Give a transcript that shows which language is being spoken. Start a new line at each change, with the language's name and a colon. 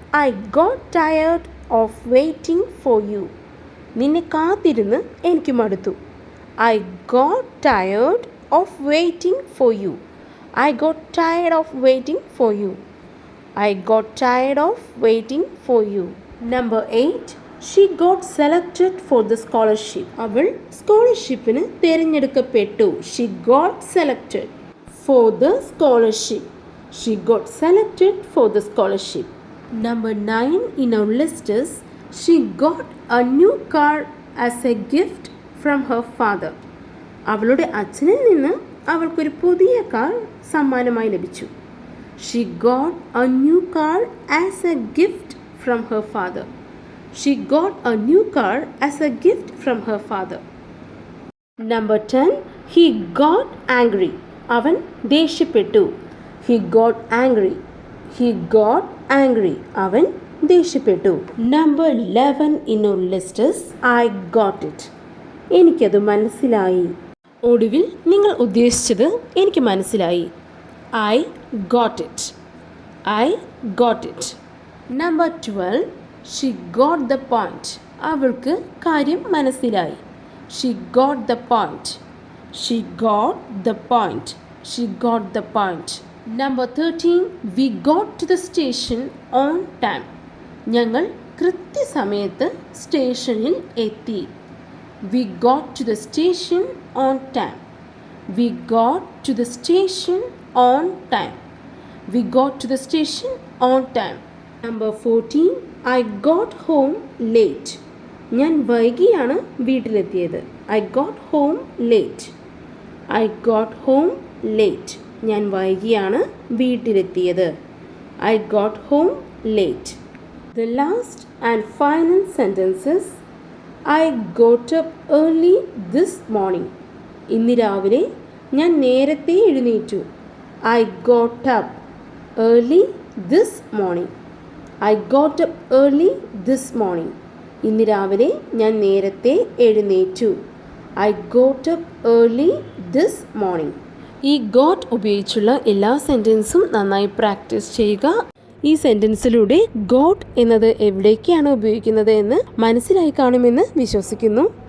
English: I got tired of waiting for you.
Malayalam: നിന്നെ കാത്തിരുന്ന് എനിക്ക് മടുത്തു.
English: I got tired of waiting for you. I got tired of waiting for you. I got tired of waiting for you. Number 8. She got selected for the scholarship.
Malayalam: അവൾ സ്കോളർഷിപ്പിന് തിരഞ്ഞെടുക്കപ്പെട്ടു.
English: She got selected for the scholarship. She got selected for the scholarship. Number 9 in our list is she got a new car as a gift from her father.
Malayalam: അവളുടെ അച്ഛനിൽ നിന്ന് അവൾക്കൊരു പുതിയ car സമ്മാനമായി ലഭിച്ചു.
English: She got a new car as a gift from her father. She got a new car as a gift from her father. Number 10. He got angry.
Malayalam: അവൻ ദേഷ്യപ്പെട്ടു.
English: He got angry. He got angry.
Malayalam: അവൻ ദേഷ്യപ്പെട്ടു.
English: Number 11 in our list is I got it.
Malayalam: എനിക്കത് മനസ്സിലായി. ഒടുവിൽ നിങ്ങൾ ഉദ്ദേശിച്ചത് എനിക്ക് മനസ്സിലായി.
English: I got it. I got it. Number 12. She got the point.
Malayalam: അവൾക്ക് കാര്യം മനസ്സിലായി.
English: She got the point. She got the point. She got the point. Number 13. We got to the station on time.
Malayalam: ഞങ്ങൾ കൃത്യസമയത്ത് സ്റ്റേഷനിൽ എത്തി.
English: We got to the station on time. We got to the station on time. We got to the station on time. Number 14. I got home late.
Malayalam: ഞാൻ വൈകിയാണ് വീട്ടിലെത്തിയത്.
English: I got home late. I got home late.
Malayalam: ഞാൻ വൈകിയാണ് വീട്ടിലെത്തിയത്.
English: I got home late. The last and final sentence is I got up early this morning.
Malayalam: ഇന്ന് രാവിലെ ഞാൻ നേരത്തെ എഴുന്നേറ്റു.
English: I got up early this morning. I got up early this morning.
Malayalam: ഇന്ന് രാവിലെ ഞാൻ നേരത്തെ എഴുന്നേറ്റു.
English: I got up early this morning.
Malayalam: ഈ ഗോട്ട് ഉപയോഗിച്ചുള്ള എല്ലാ സെൻറ്റൻസും നന്നായി പ്രാക്ടീസ് ചെയ്യുക. ഈ സെന്റൻസിലൂടെ ഗോട്ട് എന്നത് എവിടേക്കാണ് ഉപയോഗിക്കുന്നത് എന്ന് മനസ്സിലായി കാണുമെന്ന് വിശ്വസിക്കുന്നു.